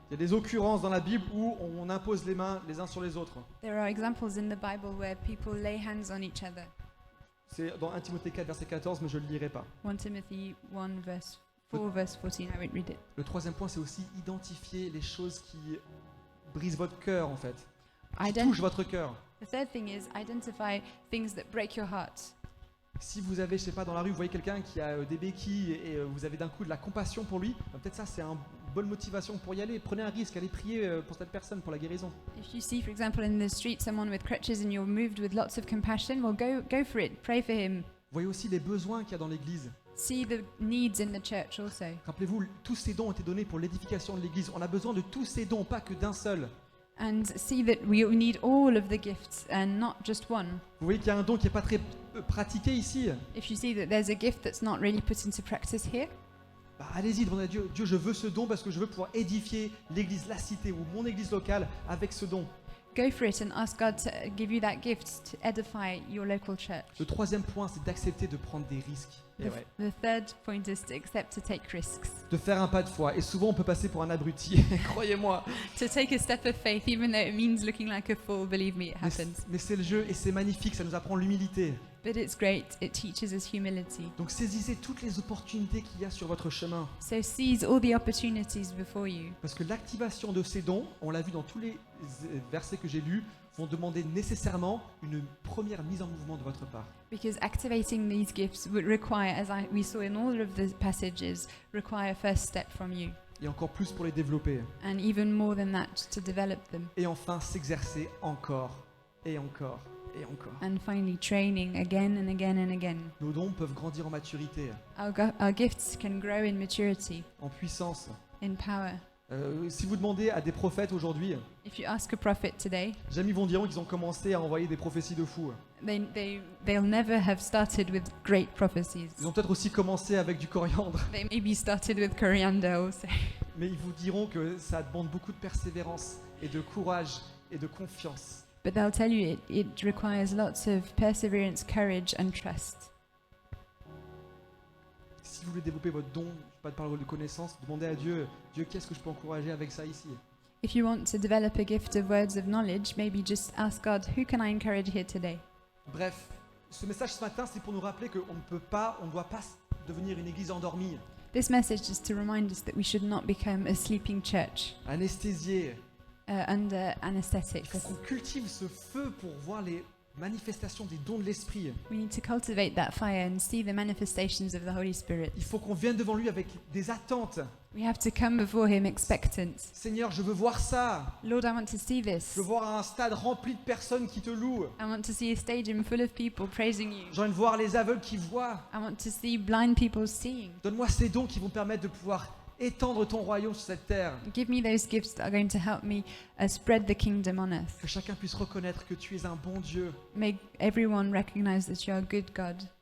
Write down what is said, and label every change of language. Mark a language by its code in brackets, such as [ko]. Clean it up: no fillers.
[fr] Il y a des occurrences dans la Bible où on impose les mains les uns sur les autres. [en] There are examples in the Bible where people lay hands on each other. [fr] C'est dans 1 Timothée 4, verset 14, mais je ne le lirai pas. [en] 1 Timothy 1 verse 4 verse 14, I won't read it. [fr] Le troisième point, c'est aussi identifier les choses qui brisent votre cœur, en fait. Qui Ident- touchent votre cœur. [en] The third thing is identify things that break your heart. [fr] Si vous avez, je sais pas, dans la rue, vous voyez quelqu'un qui a des béquilles et vous avez d'un coup de la compassion pour lui, peut-être ça c'est une bonne motivation pour y aller. Prenez un risque, allez prier pour cette personne, pour la guérison. [en] If you see, for example, in the street someone with crutches and you're moved with lots of compassion, well, go for it. Pray for him. [fr] Voyez aussi les besoins qu'il y a dans l'église. [en] See the needs in the church also. [fr] Rappelez-vous, tous ces dons ont été donnés pour l'édification de l'église. On a besoin de tous ces dons, pas que d'un seul. [en] And see that we need all of the gifts and not just one. [fr] Vous voyez qu'il y a un don qui n'est pas très pratiqué ici. [en] If you see that there's a gift that's not really put into practice here, [fr] Bah, allez-y, demandez à Dieu. Dieu, je veux ce don parce que je veux pouvoir édifier l'église, la cité ou mon église locale avec ce don. [en] go for it and ask God to give you that gift to edify your local church. [fr] Le troisième point, c'est d'accepter de prendre des risques. Et ouais. [en] The third point is to accept to take risks, [fr] De faire un pas de foi. Et souvent, on peut passer pour un abruti. Croyez-moi. [en] to take a step of faith, even though it means looking like a fool. Believe me, it [fr] Mais [en] happens. [fr] mais c'est le jeu et c'est magnifique. Ça nous apprend l'humilité. [en] But it's great. It teaches us humility. [fr] Donc saisissez toutes les opportunités qu'il y a sur votre chemin. [en] So seize all the opportunities before you, [fr] Parce que l'activation de ces dons, on l'a vu dans tous les versets que j'ai lus, vont demander nécessairement une première mise en mouvement de votre part. [en] because activating these gifts would require, as we saw in all of the passages, require a first step from you, [fr] Et encore plus pour les développer. [en] and even more than that to develop them. [fr] Et enfin, s'exercer encore et encore et encore. [en] And finally, training again and again and again. [fr] Nos dons peuvent grandir en maturité, [en] Our gifts can grow in maturity, [fr] en puissance. [en] in power. [fr] Si vous demandez à des prophètes aujourd'hui, [en] If you ask a prophet today, [fr] jamais ils vont dire qu'ils ont commencé à envoyer des prophéties de fous. [en] they'll never have started with great prophecies. [fr] Ils ont peut-être aussi commencé avec du coriandre, [en] They maybe started with coriander also. [fr] mais ils vous diront que ça demande beaucoup de persévérance et de courage et de confiance. [en] But they'll tell you it requires lots of perseverance, courage, and trust. [fr] Si vous voulez développer votre don, pas de parole de connaissance, demandez à Dieu, Dieu, qu'est-ce que je peux encourager avec ça ici? [en] If you want to develop a gift of words of knowledge, maybe just ask God, who can I encourage here today? [fr] Bref, ce message ce matin, c'est pour nous rappeler qu'on ne peut pas, on ne doit pas devenir une église endormie, [en] This message is to remind us that we should not become a sleeping church [fr] anesthésiée. [en] under [fr] Il [en] anesthetics. [fr] faut qu'on cultive ce feu pour voir les manifestations des dons de l'Esprit. [en] We need to cultivate that fire and see the manifestations of the Holy Spirit. [fr] Il faut qu'on vienne devant lui avec des attentes. [en] We have to come before Him expectant. [fr] Seigneur, je veux voir ça. [en] Lord, I want to see this. [fr] Je veux voir un stade rempli de personnes qui te louent. [en] I want to see a stadium full of people praising you. [fr] J'ai envie de voir les aveugles qui voient. [en] I want to see blind people seeing. [fr] Donne-moi ces dons qui vont permettre de pouvoir étendre ton royaume sur cette terre. [en] Give me those gifts that are going to help me spread the kingdom on earth. [fr] Que chacun puisse reconnaître que tu es un bon Dieu [en] Make everyone recognize that you are a good God